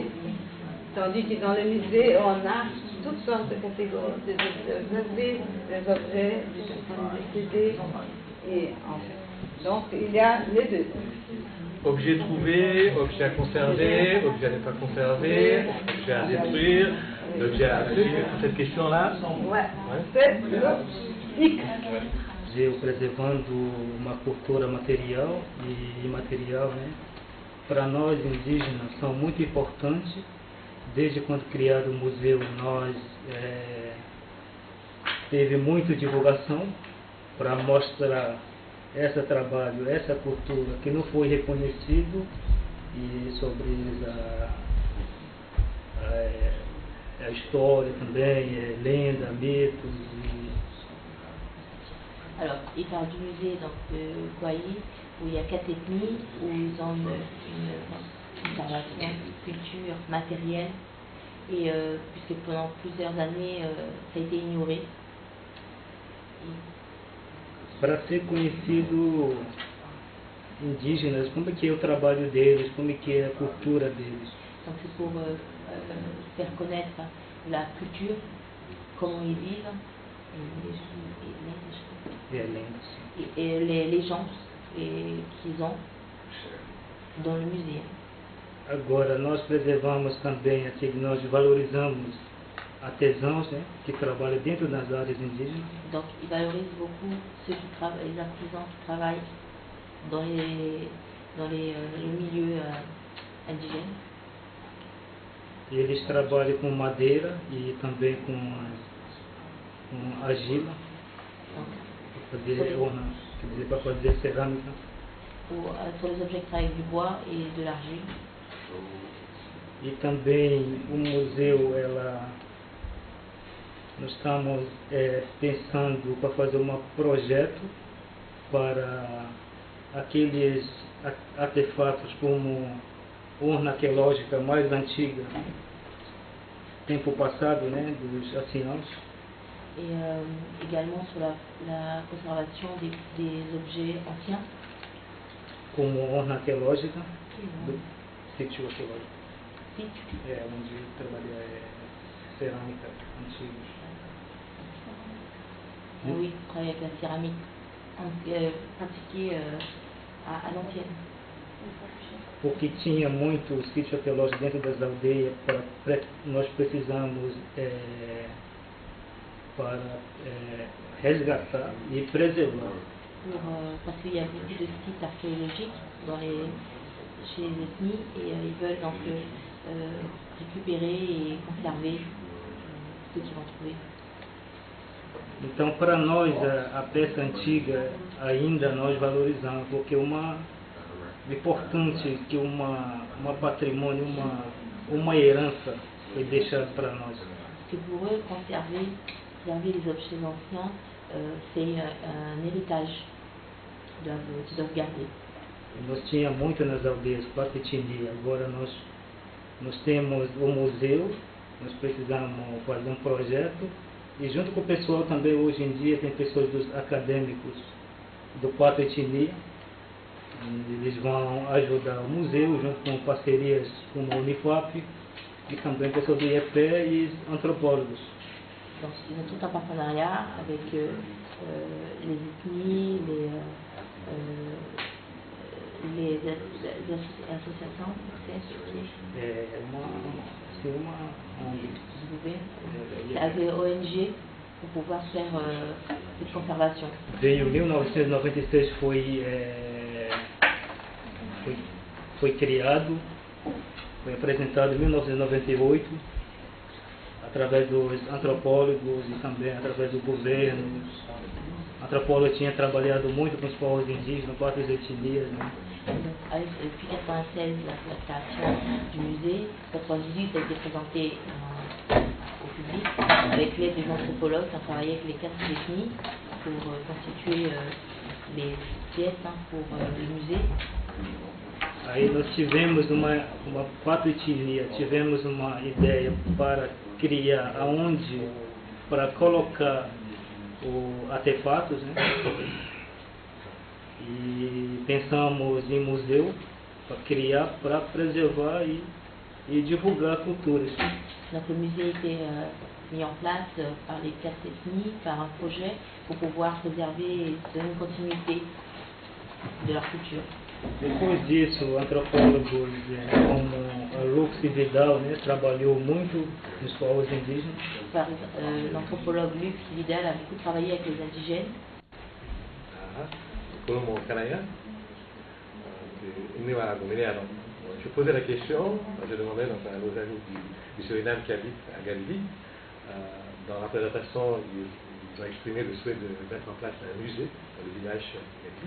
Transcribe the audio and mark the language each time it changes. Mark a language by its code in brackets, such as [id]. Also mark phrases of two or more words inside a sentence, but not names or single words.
[fr] Tandis que dans les musées, on a toutes sortes de catégories, des objets, des personnes décédées. Et enfin, donc, il y a les deux. Objets trouvés, objets à conserver, objets à ne pas conserver, objets à détruire, objets à détruire. Cette question-là? Ouais. C'est le X. [pt] Preservando uma cultura material e imaterial, né? Para nós indígenas são muito importantes. Desde quando criado o museu, nós teve muita divulgação para mostrar esse trabalho, essa cultura que não foi reconhecido, e sobre a história também, lenda, mitos. [fr] Alors, il parle du musée donc, de Guayi, où il y a 4 ethnies, où ils ont une conservation, culture matérielle, et puisque pendant plusieurs années, ça a été ignoré. [pt] Para ser conhecido indígenas, como é que é o trabalho deles, como é que é a cultura deles. [fr] Donc c'est pour faire connaître la culture, comment ils vivent, et les gens qu'ils ont dans le musée. [pt] Agora, nós preservamos também, assim, nós valorizamos artesãos, né, que trabalham dentro das áreas indígenas. [fr] Donc, ils valorisent beaucoup ceux qui travaillent, les artisans qui travaillent dans le milieu indigène. [pt] Eles trabalham com madeira e também com argila, para fazer ornamentos, quer dizer, para fazer cerâmica. [fr] Sur les objets qui travaillent avec du bois et de l'argile. [pt] E também o museu, nós estamos pensando para fazer um projeto para aqueles artefatos como urna arqueológica mais antiga, tempo passado, né, dos anciãos. [fr] Et également sur la conservation des objets anciens. [pt] Como urna arqueológica do sítio arqueológico. Sítio? Onde eu trabalhei cerâmica antiga. [fr] Oui, travailler avec la céramique pratiquée à l'ancienne. [pt] Porque tinha muito sítio arqueológico dentro das aldeias, nós precisamos para resgatar e preservar. [fr] Parce qu'il y a beaucoup de sites archéologiques chez les ethnies et ils veulent donc récupérer et conserver ce qu'ils vont trouver. [pt] Então, para nós, a peça antiga ainda nós valorizamos, porque é importante que uma patrimônio, uma herança foi deixada para nós. [fr] Que pour eux, conserver les objets anciens, c'est un héritage qu'ils doivent garder. [pt] Nós tínhamos muito nas aldeias, 4 etnias. Agora nós temos o museu, nós precisamos fazer um projeto. E junto com o pessoal também, hoje em dia, tem pessoas dos acadêmicos do 4 etnias. Eles vão ajudar o museu, junto com parcerias como a Unifap, e também pessoas do IEP e antropólogos. [fr] Donc, ils ont tout un partenariat avec les ethnies, les associations, c'est avec ONG pour pouvoir faire cette conservation. [pt] Veio em 1996, foi criado, foi apresentado em 1998. Através dos antropólogos e também através do governo. O antropólogo tinha trabalhado muito com os povos indígenas, 4 etnias. Né? [fr] Depuis 1996, la création du musée, 1998 a été présenté au public avec l'aide des anthropologues qui ont travaillé avec les 4 ethnies pour constituer les pièces pour le musée. [pt] Aí nós tivemos uma 4 etnias, tivemos uma ideia para criar aonde para colocar os artefatos, né? E pensamos em museu para criar, para preservar e divulgar culturas. [fr] Donc le musée a été mis en place par les 4 ethnies, par un projet pour pouvoir préserver et donner une continuité de leur culture. [pt] Depois disso, antropólogos como a Lux Vidal, né, trabalhou muito nos povos indígenas. [fr] L'anthropologue Lux Vidal a beaucoup travaillé avec les indigènes. Je posais la question, je demandais donc à nos amis du Suriname qui habitent à Galibi, dans la présentation, ils ont exprimé le souhait de mettre en place un musée dans le village de Galibi.